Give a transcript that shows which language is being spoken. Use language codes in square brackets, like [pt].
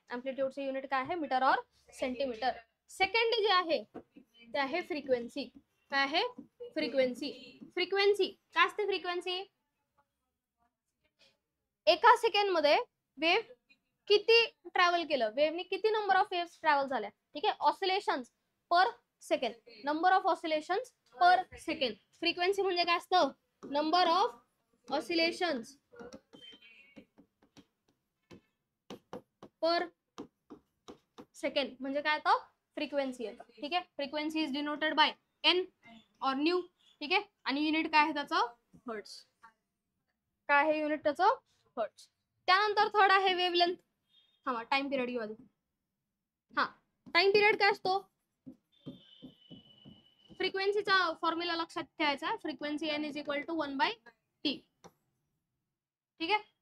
[mr] अँप्लिट्यूडचे unit काय आहे, metre और सेंटीमीटर. सेकंड जे आहे ते आहे फ्रिक्वेन्सी. काय आहे, फ्रिक्वेन्सी. फ्रिक्वेन्सी काय असते, फ्रिक्वेन्सी एका सेकंड मध्ये वेव्ह किती ट्रॅव्हल केलं, वेव्हने किती नंबर ऑफ वेव्स ट्रॅव्हल झाल्या. ठीक आहे. [en] Oscillations per second, number of oscillations per second. [mr] Frequency म्हणजे काय असतं, number of oscillations per second म्हणजे काय येतं, फ्रिक्वेन्सी येतं. ठीक आहे. [en] Frequency is denoted by n or nu. [mr] ठीक आहे. आणि युनिट काय आहे त्याचं, हर्ट्स. काय आहे युनिट त्याचं, हर्ट्स. त्यानंतर थर्ड आहे वेव्हलेंथ. हा टाइम पिरियड घेऊ आधी. हा टाइम पिरियड काय असतो, फ्रिक्वेन्सीचा फॉर्म्युला लक्षात ठेवायचा, [en] Frequency n is equal to 1/t. [mr] ठीक आहे.